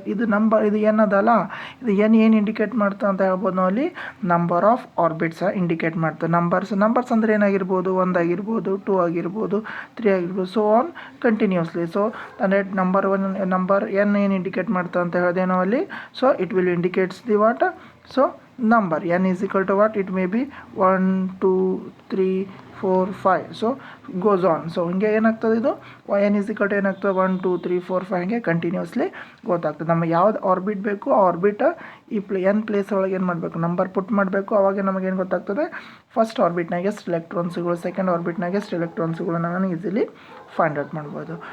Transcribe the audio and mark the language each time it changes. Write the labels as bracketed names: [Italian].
[Kannada] ಇದು ಎನ್ ಅದಲ್ಲ, ಇದು ಏನು ಇಂಡಿಕೇಟ್ ಮಾಡ್ತಾ ಅಂತ ಹೇಳ್ಬೋದು ನಾವು ಅಲ್ಲಿ ನಂಬರ್ ಆಫ್ ಆರ್ಬಿಟ್ಸ್ ಇಂಡಿಕೇಟ್ ಮಾಡ್ತೇವೆ. ನಂಬರ್ಸ್ ಅಂದರೆ ಏನಾಗಿರ್ಬೋದು, 1 ಆಗಿರ್ಬೋದು, 2 ಆಗಿರ್ಬೋದು, 3 ಆಗಿರ್ಬೋದು, ಸೊ ಆನ್ ಕಂಟಿನ್ಯೂಸ್ಲಿ. ಸೊ ಅಂದರೆ ನಂಬರ್ ಎನ್ ಏನು ಇಂಡಿಕೇಟ್ ಮಾಡ್ತಾ ಅಂತ ಹೇಳಿದೆ ನಾವು ಅಲ್ಲಿ. [English] So it will indicates the what, so number. N is equal to what? It may be 1 2 3 4 5, so goes on. [Kannada] So ಹಿಂಗೆ ಏನಾಗ್ತದೆ ಇದು n is equal to ಏನಾಗ್ತದೆ 1 2 3 4 5 ಹಿಂಗೆ ಕಂಟಿನ್ಯೂಸ್ಲಿ ಗೊತ್ತಾಗ್ತದೆ. ನಮಗೆ ಯಾವ್ದು ಆರ್ಬಿಟ್ ಬೇಕು ಆ ಆರ್ಬಿಟ್ ಈ n ಪ್ಲೇಸ್ ಒಳಗೆ ಏನು ಮಾಡಬೇಕು, ನಂಬರ್ ಪುಟ್ ಮಾಡಬೇಕು. ಅವಾಗ ನಮಗೇನು ಗೊತ್ತಾಗ್ತದೆ, ಫಸ್ಟ್ ಆರ್ಬಿಟ್ನಾಗೆ ಎಷ್ಟು ಎಲೆಕ್ಟ್ರಾನ್ಸ್ಗಳು, ಸೆಕೆಂಡ್ ಆರ್ಬಿಟ್ನಾಗೆ ಎಷ್ಟು ಎಲೆಕ್ಟ್ರಾನ್ಸ್ಗಳು ನಾನು ಈಸಿಲಿ ಫೈಂಡ್ ಔಟ್ ಮಾಡ್ಬೋದು.